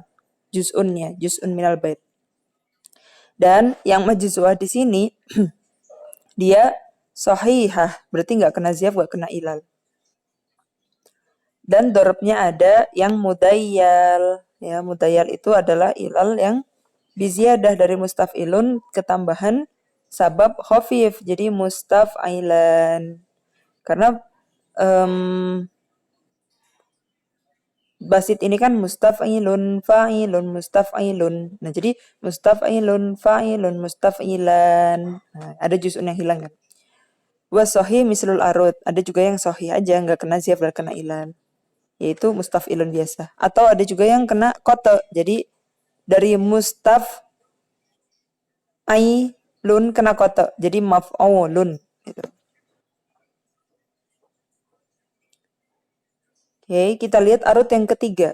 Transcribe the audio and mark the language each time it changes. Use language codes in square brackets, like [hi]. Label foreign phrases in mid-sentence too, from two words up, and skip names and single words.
[id] Juz'unnya, [ar] جزء من البيت. [id] Dan yang majzu'ah di sini dia sahihah, berarti nggak kena ziaf, nggak kena ilal. Dan dorobnya ada yang mudayyal. Ya, mudayyal itu adalah ilal yang biziyadah dari mustaf'ilun ketambahan sabab khafif, jadi mustaf'ilan. Karena basit ini kan mustaf'ilun fa'ilun mustaf'ilun. Nah, jadi mustaf'ilun fa'ilun mustaf'ilan. Nah, ada juz'un yang hilang kan. [ar] وصحيح مثل العروض. [id] Ada juga yang sahih aja nggak kena ziaf dan kena ilal. Yaitu mustaf'ilun biasa. Atau ada juga yang kena kote. Jadi dari mustaf'ilun kena kote. Jadi maf'ulun. Gitu. Oke, kita lihat arut yang ketiga.